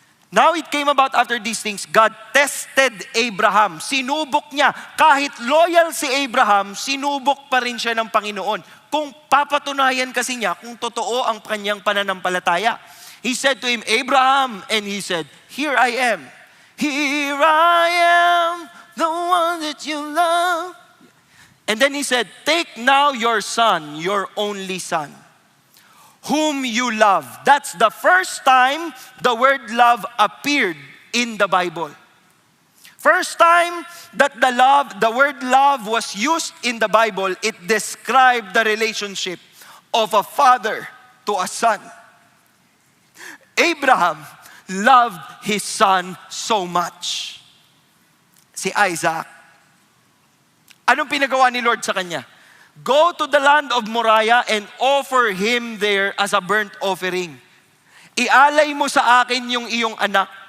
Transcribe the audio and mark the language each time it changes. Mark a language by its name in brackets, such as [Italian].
[English] Now it came about after these things, God tested Abraham. [Filipino] Sinubok niya. Kahit loyal si Abraham, sinubok pa rin siya ng Panginoon. Kung papatunayan kasi niya kung totoo ang kanyang pananampalataya. [English] He said to him, Abraham, and he said, here I am. Here I am, the one that you love. And then he said, take now your son, your only son, whom you love. That's the first time the word love appeared in the Bible. First time that the word love was used in the Bible, it described the relationship of a father to a son. Abraham loved his son so much. Si Isaac. [Filipino] Anong pinagawa ni Lord sa kanya? [English] Go to the land of Moriah and offer him there as a burnt offering. [Filipino] Ialay mo sa akin yung iyong anak.